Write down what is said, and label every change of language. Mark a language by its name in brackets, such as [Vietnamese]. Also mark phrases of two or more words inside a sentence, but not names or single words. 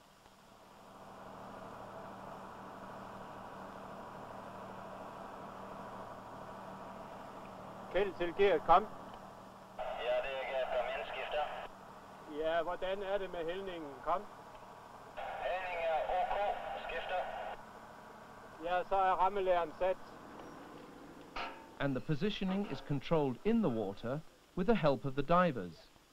[Danish] Kjeld til gearet, kom. Ja, det er gearet, kom ind, skifter. Ja, hvordan er det med hældningen? Kom. Hældningen er OK, skifter. Ja, så er rammelæren sat. [English] And the positioning is controlled in the water with the help of the divers.